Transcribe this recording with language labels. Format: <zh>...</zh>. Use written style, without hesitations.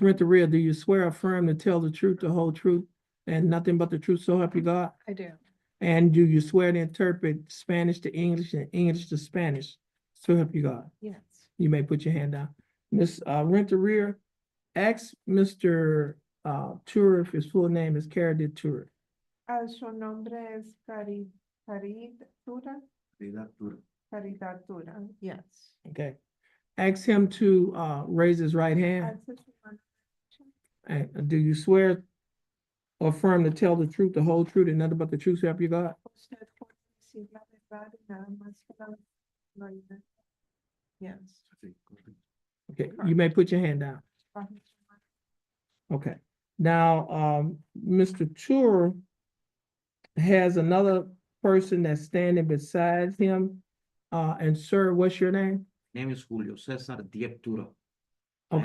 <en>Renteria, do you swear or affirm to tell the truth, the whole truth, and nothing but the truth, so help you God? I do. And do you swear to interpret Spanish to English and English to Spanish, so help you God? Yes. You may put your hand down. Ms. Renteria, ask Mr. Tura if his full name is Caradid Tura.</en> <es>Su nombre es Caridad Tura.</es> <en>Caridad Tura, yes. Okay. Ask him to raise his right hand. And do you swear or affirm to tell the truth, the whole truth, and nothing but the truth, so help you God?</en> <es>Usted puede decir la verdad y nada más que la verdad.</es> <en>Yes. Okay, you may put your hand down. Okay. Now, Mr. Tura has another person that's standing beside him. And sir, what's your name? Name is Julio Cesar Diep Tura. I am</en>